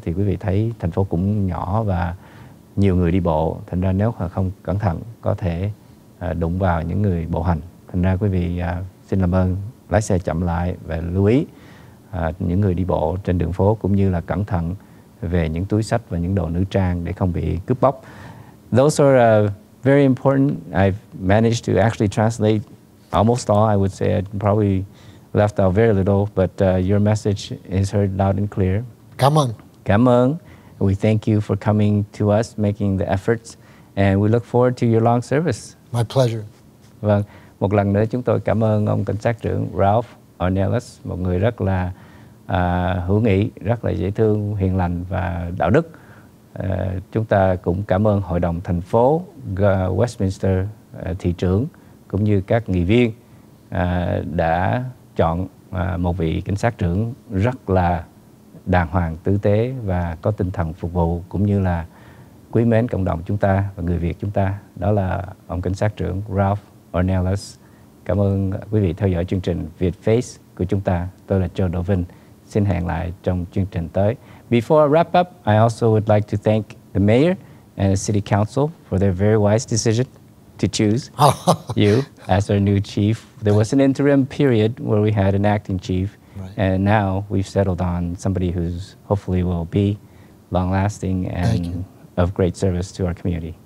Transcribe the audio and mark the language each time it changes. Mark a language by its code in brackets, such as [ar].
[vi] Thì quý vị thấy thành phố cũng nhỏ và nhiều người đi bộ, thành ra nếu không cẩn thận có thể đụng vào những người bộ hành. Thành ra quý vị xin làm ơn lái xe chậm lại và lưu ý những người đi bộ trên đường phố, cũng như là cẩn thận về những túi xách và những đồ nữ trang để không bị cướp bóc. [en] Those are very important. I've managed to actually translate almost all. I would say I probably left out very little, but your message is heard loud and clear. [vi] Cảm ơn. Cảm ơn. [en] We thank you for coming to us, making the efforts, and we look forward to your long service. My pleasure. [vi] Vâng, một lần nữa chúng tôi cảm ơn ông cảnh sát trưởng Ralph Ornelas, một người rất là hữu nghị, rất là dễ thương, hiền lành và đạo đức. Chúng ta cũng cảm ơn Hội đồng thành phố Westminster, thị trưởng cũng như các nghị viên đã chọn một vị cảnh sát trưởng rất là đàng hoàng, tử tế và có tinh thần phục vụ, cũng như là quý mến cộng đồng chúng ta và người Việt chúng ta. Đó là ông cảnh sát trưởng Ralph Ornelas. Cảm ơn quý vị theo dõi chương trình Vietface của chúng ta. Tôi là Vinh. Xin hẹn lại trong chương trình tới. [en] Before I wrap up, I also would like to thank the mayor and the city council for their very wise decision to choose you as our new chief. There was an interim period where we had an acting chief, and now we've settled on somebody who's hopefully will be long-lasting and of great service to our community.